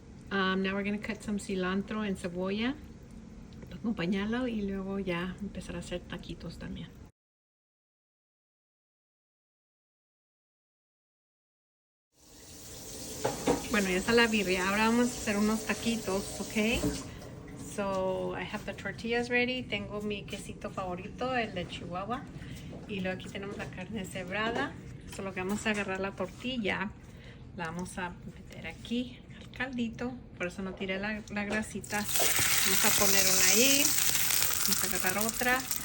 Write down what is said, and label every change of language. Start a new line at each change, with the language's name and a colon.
Spanish: Now we're gonna cut some cilantro and cebolla, acompañarlo y luego ya empezar a hacer taquitos también. Bueno, ya está la birria. Ahora vamos a hacer unos taquitos, ¿ok?
English: So, I have the tortillas ready.
Spanish: Tengo mi quesito favorito, el de Chihuahua. Y luego aquí tenemos la carne cebrada. So, lo que vamos a agarrar la tortilla, la vamos a meter aquí al caldito. Por eso no tiré la grasita. Vamos a poner una ahí. Vamos a agarrar otra.